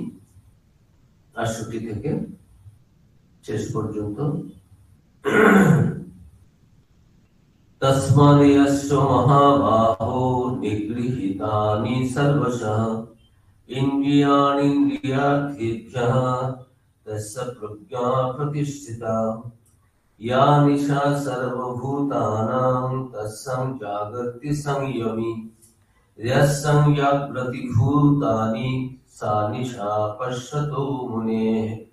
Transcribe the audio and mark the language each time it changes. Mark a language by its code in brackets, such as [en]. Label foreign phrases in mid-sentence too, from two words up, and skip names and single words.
[bn] ৬৮ থেকে শেষ পর্যন্ত। [sa] তস্মাদস্য মহাবাহো নিগৃহীতানি সর্বশঃ ইন্দ্রিয়াণীন্দ্রিয়ার্থেভ্যঃ তস্য প্রজ্ঞা প্রতিষ্ঠিতা या निशा सर्वभूतानां तस्सं जागर्ति संयमी यस्संयाग्रति भूतानि सा निशा पश्यतो मुनेः